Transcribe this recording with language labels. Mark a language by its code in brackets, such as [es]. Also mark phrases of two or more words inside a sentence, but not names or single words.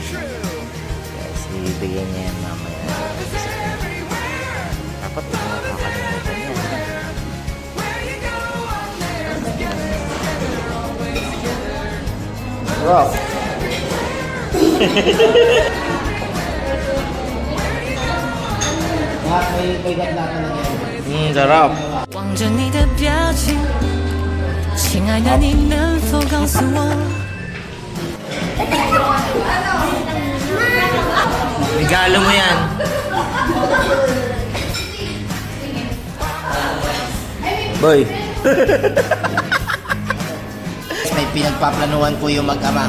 [tl] Yes, ibibigay niya yan mamaya. Dapat huwag mo kakalimutan yan. Wow. sarap. [zh] 望着你的表情，亲爱的，你能否告诉我？ [tl] Regalo mo yan. Boy. May pinagpaplanuhan po yung mag-ama.